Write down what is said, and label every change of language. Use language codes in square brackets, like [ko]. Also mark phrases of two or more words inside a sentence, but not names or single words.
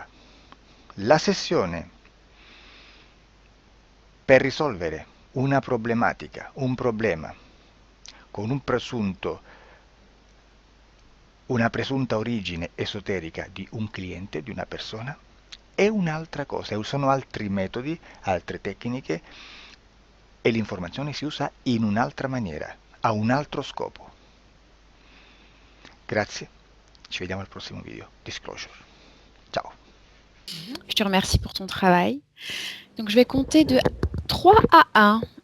[it] La sessione per risolvere una problematica, un problema, con una presunta origine esoterica di un cliente, di una persona, è un'altra cosa, sono altri metodi, altre tecniche e l'informazione si usa in un'altra maniera, ha un altro scopo. Grazie, ci vediamo al prossimo video. Disclosure. Ciao. [fr] Je te remercie pour ton travail. Donc, je vais compter de 3 à 1.